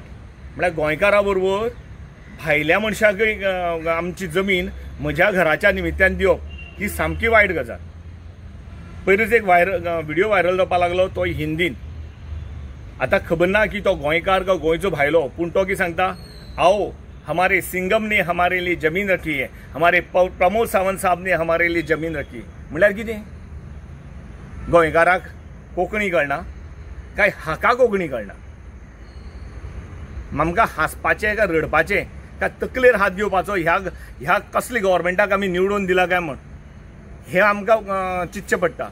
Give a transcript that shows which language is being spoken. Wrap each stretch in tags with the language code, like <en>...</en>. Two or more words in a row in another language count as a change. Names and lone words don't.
<kok>म्हळ्यार गोंयकारा बरोबर भायल्या मनशाकय आमची जमीन म्हज्या घराच्या निमित्यान दिवप ही सामकी वायट गजाल। पयलींच एक व्हिडिओ व्हायरल जावपाक लागलो, तो हिंदीन। आतां खबर ना की तो गोंयकार काय गोंयचो भायलो, पूण तो कितें सांगता,</kok> <hi>आओ हमारे सिंगम ने हमारे लिए जमीन रखी है, हमारे प्रमोद सावंत साहब ने हमारे लिए जमीन रखी।</hi> <kok>म्हळ्यार कितें, गोंयकाराक कोंकणी कळना काय हाका कोंकणी कळना? आमकां हांसपाचें काय रडपाचें काय तकलेर हात घेवपाचो ह्या कसली गव्हर्मेंटाक आमी निवडून दिला काय म्हण, हें आमकां चिंतचें पडटा।</kok>